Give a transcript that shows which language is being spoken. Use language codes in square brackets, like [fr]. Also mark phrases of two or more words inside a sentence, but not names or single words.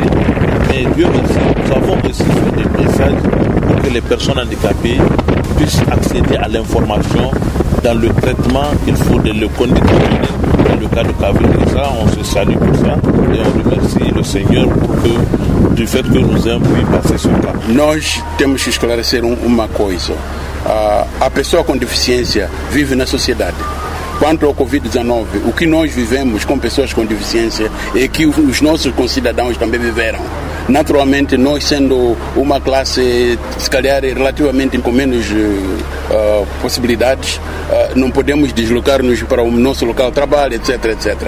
[fr] Mais Dieu merci, nous avons aussi fait des messages pour que les personnes handicapées puissent accéder à l'information dans le traitement qu'il faut de le conduire dans le cas de Covid. Et ça, on se salue pour ça et on remercie le Seigneur du fait que nous ayons pu passer ce cas. [pt] Nós temos que esclarecer uma coisa. A pessoa com deficiência vive na sociedade. Quanto ao Covid-19, o que nós vivemos com pessoas com deficiência é que os nossos concidadãos também viveram. Naturalmente, nós sendo uma classe, se calhar, relativamente com menos possibilidades, não podemos deslocar-nos para o nosso local de trabalho, etc, etc.